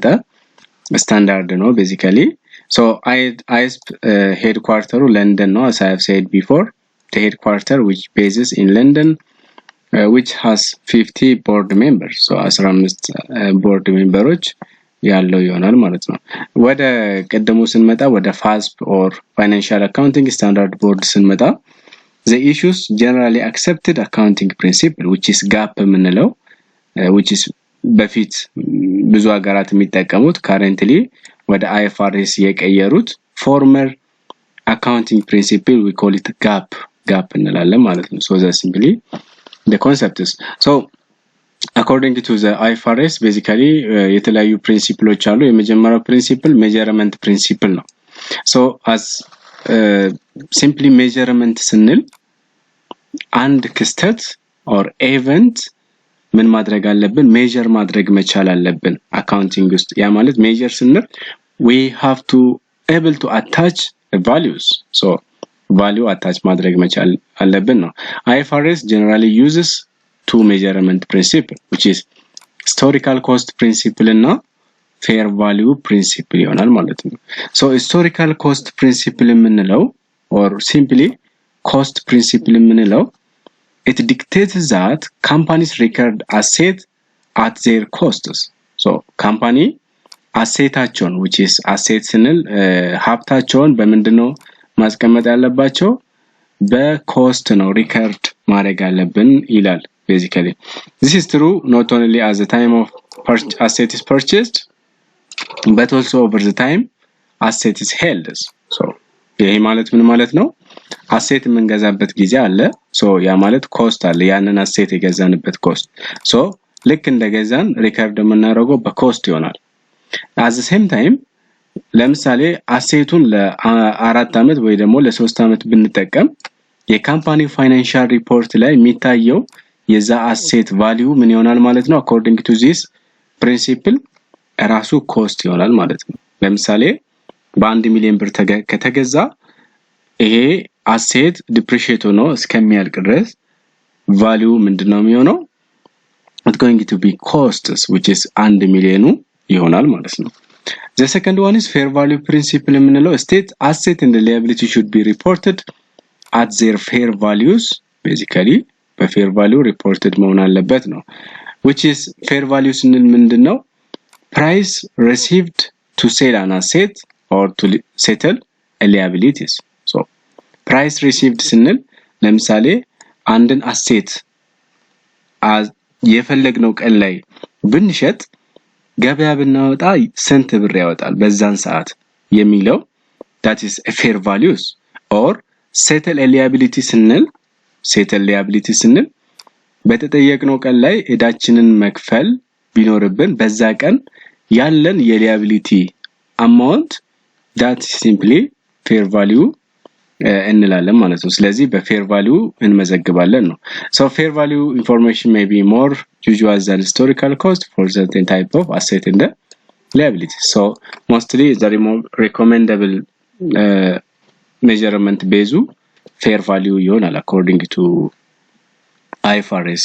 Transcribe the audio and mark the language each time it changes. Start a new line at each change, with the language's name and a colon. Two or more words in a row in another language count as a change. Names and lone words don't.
Amharic: ስታንዳርድ ነው
English: basically so IASB headquarter London ነው as I have said before the headquarter which bases in London which has 50 board members so 15 board members
Amharic: ያለው ይሆናል ማለት ነው ወደ ቀደሙ ስንመጣ ወደ
English: FASB or Financial Accounting Standard Board ስንመጣ the issues generally accepted accounting principle which is GAAP የምንለው which is
Amharic: በፊት ብዙ ሀገራት የሚጠቀሙት currently ወደ IFRS የቀየሩት
English: former accounting principle we call it GAAP
Amharic: እንላለን ማለት ነው
English: so that's simply the concept is so according to the IFRS basically
Amharic: የተለያዩ ፕሪንሲፕሎች አሉ የመጀመሪያው ፕሪንሲፕል
English: measurement principle ነው so as simply measurement
Amharic: ስንል አንድ ክስተት
English: or event
Amharic: ምን ማድረግ አለብን measure ማድረግ መቻል አለብን አካውንቲንግ ውስጥ ያ ማለት measure ስንል
English: we have to able to attach values so value attach
Amharic: ማድረግ መቻል አለብን ነው
English: IFRS generally uses two measurement principle which is historical cost principle እና fair value principle
Amharic: ይሆናል ማለት ነው
English: so historical cost principle የምንለው or simply cost principle የምንለው it dictates that companies record asset at their costs so company assetአቸውን which is asset ስንል
Amharic: ሀብታቸውን በመንድነው ማስቀመጥ ያለባቸው በኮስት ነው ሪከርድ ማድረግ አለብን ይላል
English: basically this is true not only at the time of asset is purchased but also over the time asset is held so
Amharic: ይሄ ማለት ምን ማለት ነው asset የምንገዛበት ጊዜ አለ so ያ ማለት cost አለ ያንን asset የገዛንበት cost so ልክ እንደገዛን ሪከርድ የምናደርገው በኮስት ይሆናል
English: at the same time
Amharic: ለምሳሌ assetቱን ለ4 አመት ወይ ደግሞ ለ3 አመት ብንጠቀም
English: company financial report
Amharic: ላይ የሚታየው የዛ
English: asset value
Amharic: ምን ይሆናል ማለት ነው
English: according to this principle
Amharic: ራሱ cost ይሆናል ማለት ነው ለምሳሌ በ1 ሚሊዮን ብር ከተገዛ ይሄ asset depreciate ሆኖ እስከሚያልቅ ድረስ value ምንድነው የሚሆነው
English: it's going to be costs which is 1
Amharic: ሚሊዮኑ ይሆናል ማለት ነው
English: the second one is fair value principle የምንለው state asset and liability should be reported at their fair values basically በfair value reported
Amharic: መሆን አለበት ነው
English: which is fair value
Amharic: ስንል ምንድነው
English: price received to sell an asset or to settle a liabilities so price received
Amharic: ስንል ለምሳሌ አንድን
English: asset
Amharic: የፈለግነው ቀን ላይ ብንሸጥ ገበያ ብናወጣ ስንት ብር ያወጣል በዛን ሰዓት የሚለው
English: that is a fair values or settle a liability
Amharic: ስንል
English: settle liability
Amharic: ስንል በተጠየቅነው ቀን ላይ እዳችንን መክፈል ቢኖርብን በዛ ቀን ያለን የliability amount
English: that simply fair value
Amharic: እንላለን ማለት ነው ስለዚህ በfair value እንመዘግባለን ነው
English: so fair value information may be more usual than historical cost for certain type of asset in the liabilities. So mostly the recommendable measurement base fair value yonal according to IFRS.